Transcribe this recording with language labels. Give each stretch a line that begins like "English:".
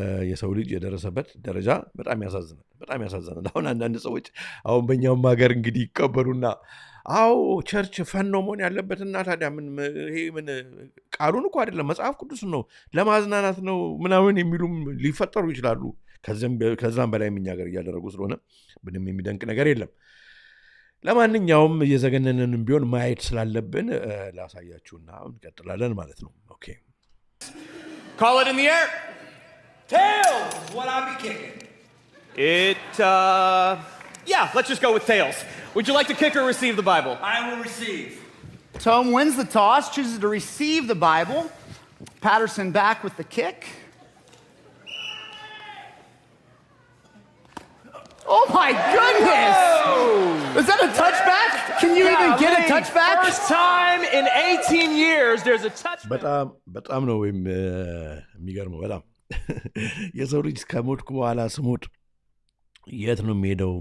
Amharic: የሰው ልጅ የደረሰበት ደረጃ በጣም ያሳዝናል። አሁን አንዳንድ ሰዎች አሁን በእኛውም ሀገር እንግዲህ ይቀበሉና አዎ ቸርች ፈን ነው መሆን ያለበትና ታዲያ ምን ቃሉን እኮ አይደለም መጽሐፍ ቅዱስን ነው ለማዝናናት ነው ምናምን የሚሉም ሊፈጠሩ ይችላሉ። ከዛም በላይ እኛ ሀገር እያደረጉ ስለሆነ ምንም የሚደንቅ ነገር የለም። ለማንኛውም እየዘገነንን ቢሆን ማየት ስላለብን ላሳያችሁና እንቀጥላለን ማለት ነው። ኦኬ
English: Call it in the air. Tails is what I'll be kicking. Yeah, let's just go with tails. Would you like to kick or receive the Bible? I will receive. Tom wins the toss, chooses to receive the Bible. Patterson back with the kick. Oh my goodness! Whoa. Is that a touchback? Can you even get a touchback? First time in 18 years there's a touchback.
Amharic: በጣም ነው የሚገርመው። በጣም የሰው ልጅ ከሞትኩ በኋላ ስሞት የት ነው የሚሄደው?